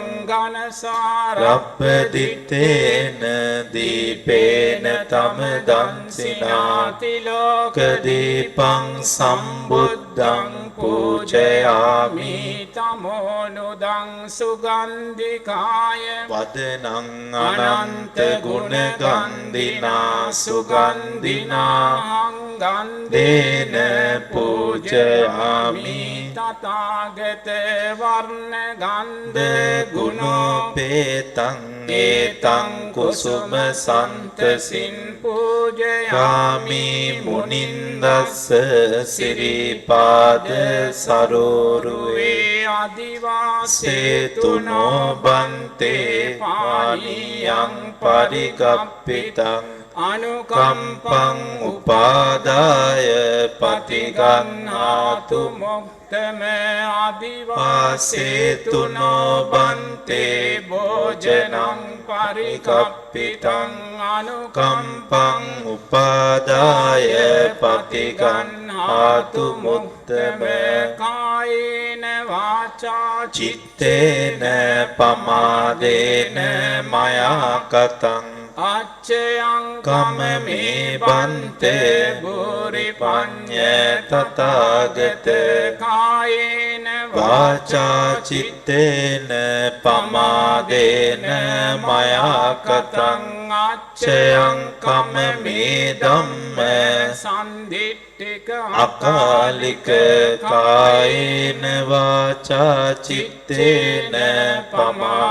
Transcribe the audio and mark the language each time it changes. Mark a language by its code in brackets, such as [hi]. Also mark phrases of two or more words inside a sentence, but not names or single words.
[pi] රබ්බදිත්තේන දීපේන තමදංසිනාති ලෝකදීපං සම්බුද්ධං පූජයාමි තමෝනුදං සුගන්ධිකාය වදනං අනන්ත ගුණ ගන්ධිනා සුගන්ධිනා ගන්ධේන පූජයාමි තථාගත වර්ණ ගන්ධ ගුණෝපේතං ඒතං කුසුම සන්තසින් පූජයාමි මුනින්දස්ස සිරිපාද සරෝරුවේ අදිවාසේතුනෝ බන්තේ පානියං පරිගප්පිතං අනුකම්පං උපාදාය පටිගන්හාතු මොක්තම අදිවාසේතුනෝ බන්තේ භෝජනං පරිකප්පිතං අනුකම්පං උපාදාය පටිගන්හාතු මොක්තම කායේන වාචා චිත්තේන පමාදේන මයා කතං අච්චයං කමමේ බන්තේ බුරි පඤ්ඤ තථාගත කායේන වාචා චිත්තේන පමාදේන මයා කතං අච්චයං කමමේ ධම්ම සම්දිට්ඨික අකාලික කායේන වාචා චිත්තේන පමා